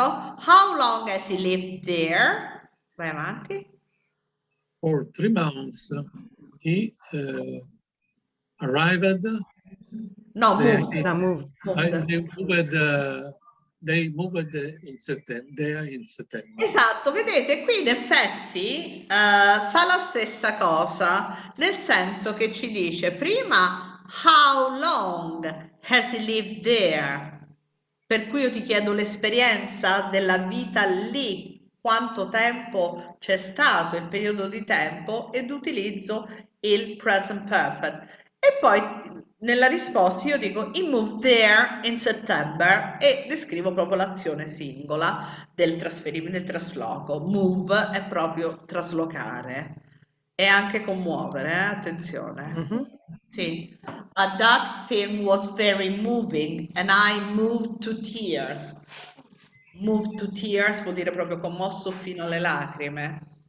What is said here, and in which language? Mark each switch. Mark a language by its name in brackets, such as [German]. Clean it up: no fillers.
[English] How long has he lived there? [Italian] Vai avanti. [English] For 3 months. He arrived. No, They, moved. No, moved. they moved in September. There in September. [Italian] Esatto, vedete, qui in effetti fa la stessa cosa, nel senso che ci dice prima [English] how long has he lived there? [Italian] Per cui io ti chiedo l'esperienza della vita lì, quanto tempo c'è stato, il periodo di tempo, ed utilizzo il present perfect. E poi nella risposta io dico [English] he moved there in September [Italian] e descrivo proprio l'azione singola del trasferimento, del trasloco. Move è proprio traslocare e anche commuovere, attenzione. Mhm. Sì. [English] That film was very moving and I moved to tears. Moved to tears [Italian] vuol dire proprio commosso fino alle lacrime.